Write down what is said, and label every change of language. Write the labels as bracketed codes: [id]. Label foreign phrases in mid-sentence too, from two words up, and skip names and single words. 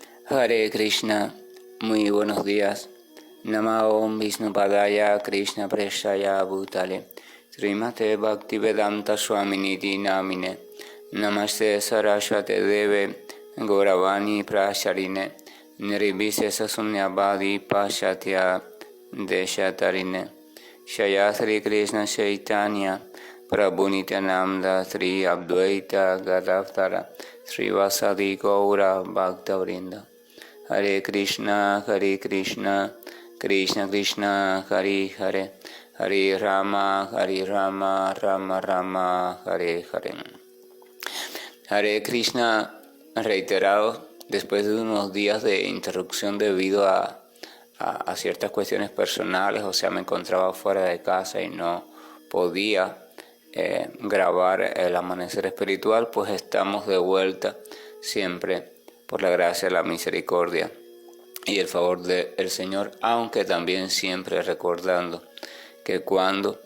[sa] Hare Krishna, [es] muy buenos días. [sa] Namo Vishnupadaya Krishna Preshaya Bhutale Srimate Bhaktivedanta Swaminiti Namine Namaste Saraswate Deve Gauravani Prasharine Nirvise Sunyabadi Pashatya Deshatarine Shaya Sri Krishna Chaitanya Prabhu Nityananda Sri Advaita Gadavtara Sri Vasadi Gaura Bhaktavrinda. Hare Krishna, Krishna Krishna, Hare Hare, Hare Rama, Rama Rama, Hare Hare. Hare Krishna, [es] reiterado, después de unos días de interrupción debido a ciertas cuestiones personales, o sea, me encontraba fuera de casa y no podía grabar el amanecer espiritual, pues estamos de vuelta siempre por la gracia, la misericordia y el favor del Señor, aunque también siempre recordando que cuando